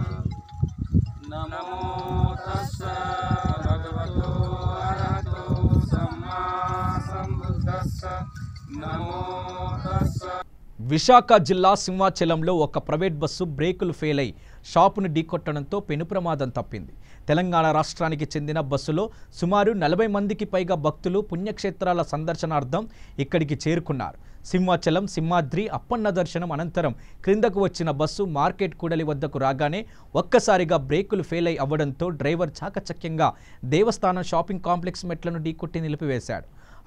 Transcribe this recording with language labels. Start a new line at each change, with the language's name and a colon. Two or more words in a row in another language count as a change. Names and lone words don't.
Pali: नमो तस्स भगवतो अरहतो सम्मा सम्बुद्धस्स नमो तस्स.
Telugu: విశాఖ జిల్లా సింహాచలంలో ఒక ప్రైవేట్ బస్సు బ్రేకులు ఫెయిల్ అయి షాపును ఢీకొట్టడంతో పెను ప్రమాదం తప్పింది. తెలంగాణ రాష్ట్రానికి చెందిన బస్సులో సుమారు 40 మందికి పైగా భక్తులు పుణ్యక్షేత్రాల సందర్శనార్థం ఇక్కడికి చేరుకున్నారు. సింహాచలం సింహాద్రి అప్పన్న దర్శనం అనంతరం క్రిందకు వచ్చిన బస్సు మార్కెట్ కూడలి వద్దకు రాగానే ఒక్కసారిగా బ్రేకులు ఫెయిల్ అయి అవ్వడంతో డ్రైవర్ చాకచక్యంగా దేవస్థానం
English: shopping complex
Telugu: మెట్లను ఢీకొట్టి నిలిపివేశాడు.